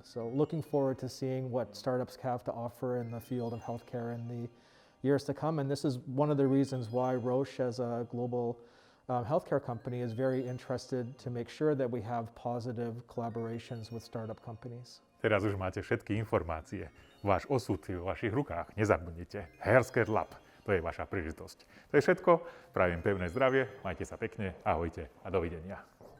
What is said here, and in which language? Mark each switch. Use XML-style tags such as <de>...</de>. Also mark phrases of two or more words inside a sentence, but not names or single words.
<en>So looking forward to seeing what startups have to offer in the field of healthcare in the years to come. And this is one of the reasons why Roche, as a global healthcare company, is very interested to make sure that we have positive collaborations with startup companies.</en> <sk>Teraz už máte všetky informácie. Váš osud je vo vašich rukách. Nezabudnite. Healthcare Lab. To je vaša príležitosť. To je všetko. Prajem pevné zdravie. Majte sa pekne. Ahojte a dovidenia.</sk>